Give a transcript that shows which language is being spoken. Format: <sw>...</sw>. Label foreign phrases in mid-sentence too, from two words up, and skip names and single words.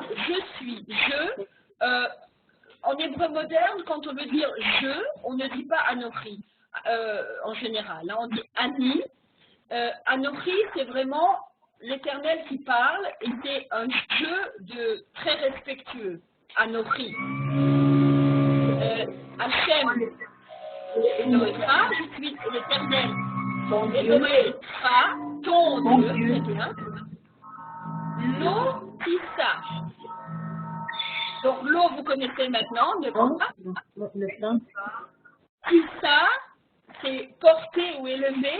<fr>je suis. Je. En hébreu moderne, quand on veut dire je, on ne dit pas Anochi en général. Là, on dit Ani. Anochi, c'est vraiment l'Éternel qui parle et c'est un jeu très respectueux.</fr> <he>אנכי השם אלהיך,</he> <fr>je suis l'Éternel. Elohecha, ton Dieu, très bien.</fr> <he>לא תשא.</he> <fr>Donc l'eau, vous connaissez maintenant, ne pas. Tissa, c'est porter ou élever.</fr>